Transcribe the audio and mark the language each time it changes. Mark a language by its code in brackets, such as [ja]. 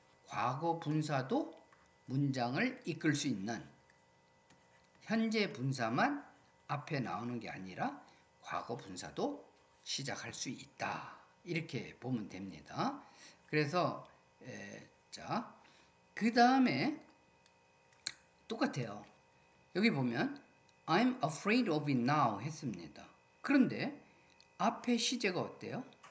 [ko] 과거 분사도 문장을 이끌 수 있는, 현재 분사만 앞에 나오는 게 아니라 과거 분사도 시작할 수 있다. 이렇게 보면 됩니다. 그래서 자, 그 다음에 똑같아요. 여기 보면 [en] I'm afraid of it now [ko] 했습니다. 그런데 앞에 시제가 어때요?